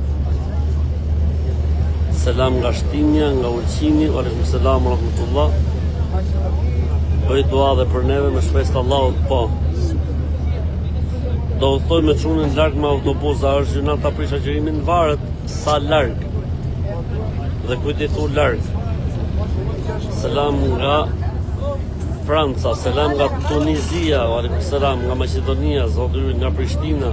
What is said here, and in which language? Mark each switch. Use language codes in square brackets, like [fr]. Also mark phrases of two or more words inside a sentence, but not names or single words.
[sq] Selam nga Shtimja, nga Ulqini, [ar] وعليكم السلام ورحمة الله. [sq] Bëj dua dhe për neve me shpresë të Allahut, po. Do u thoj me çunën larg me autobus, a është gjëna ta prish agjërimin, varet sa larg. Dhe kujt i thu larg. Selam nga Franca, selam nga Tunizia, [ar] وعليكم السلام [sq] nga Maqedonia, zoti ynë nga Prishtina.